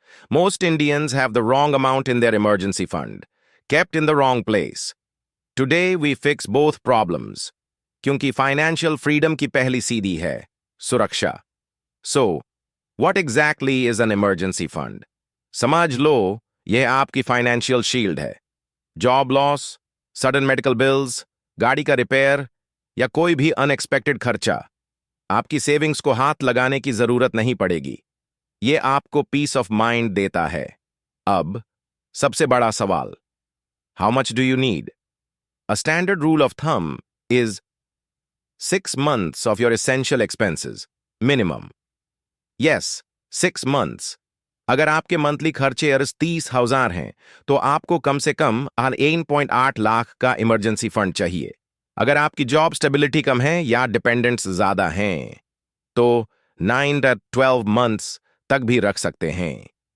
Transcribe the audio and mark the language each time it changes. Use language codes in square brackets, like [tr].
[en] Most Indians have the wrong amount in their emergency fund, kept in the wrong place. Today we fix both problems. [hi] क्योंकि [en] financial freedom [hi] की पहली सीढ़ी है सुरक्षा. [en] So, what exactly is an emergency fund? [hi] समझ लो, यह आपकी financial shield है. [en] Job loss, sudden medical bills, [hi] गाड़ी का रिपेयर या कोई भी unexpected खर्चा. आपकी सेविंग्स को हाथ लगाने की जरूरत नहीं पड़ेगी. ये आपको पीस ऑफ माइंड देता है. अब सबसे बड़ा सवाल, [en] How much do you need? A standard rule of thumb is 6 months of your essential expenses, minimum. Yes, 6 months. [hi] अगर आपके मंथली खर्चे 30,000 हैं, तो आपको कम से कम 1.8 लाख का इमरजेंसी फंड चाहिए. अगर आपकी जॉब स्टेबिलिटी कम है या डिपेंडेंट्स ज्यादा हैं, तो [en] 9 to 12 months [hi] तक भी रख सकते हैं.